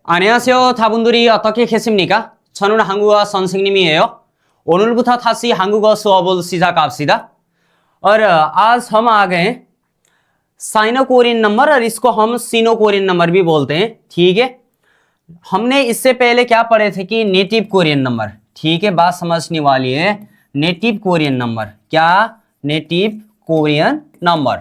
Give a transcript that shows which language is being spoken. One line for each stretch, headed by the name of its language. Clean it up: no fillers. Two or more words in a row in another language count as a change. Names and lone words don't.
Korean: 안녕하세요. 다분들이 어떻게 계십니까? 저는 한국어 선생님이에요. 오늘부터 다시 한국어 수업을 시작합시다.
Hindi: और आज हम आ गए
English: Sino Korean number
Hindi: और इसको हम
English: Sino Korean number
Hindi: भी बोलते हैं। ठीक है, हमने इससे पहले क्या पढ़े थे कि
English: native Korean number.
Hindi: ठीक है, बात समझने वाली है।
English: native Korean number
Hindi: क्या?
English: Native Korean number.